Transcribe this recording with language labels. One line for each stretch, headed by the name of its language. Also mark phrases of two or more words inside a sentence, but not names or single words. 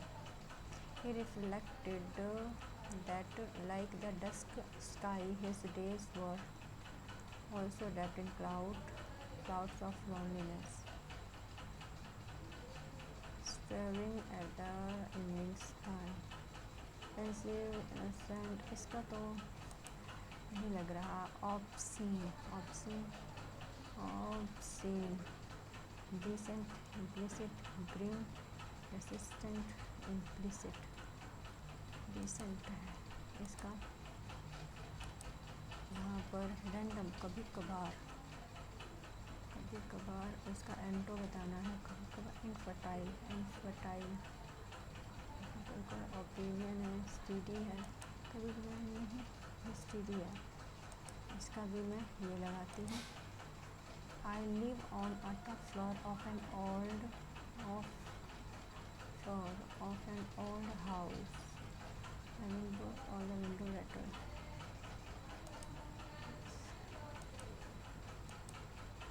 English: He reflected that like the dusk sky, his days were also wrapped in clouds of loneliness. Staring at the evening sky. Pensive, innocent,
Hindi: इसका तो नहीं लग रहा.
English: Obscene, decent, implicit, grim, resistant, implicit.
Hindi: Decent है इसका. यहाँ पर रैंडम, कभी कभार, उसका एंटो बताना है. कभी कभार
English: infertile, opinion
Hindi: है, स्टीडी है. कभी कभार नहीं, स्टीडी है. इसका भी मैं ये लगाती हूँ.
English: I live on a top floor of an old house. All the window letters.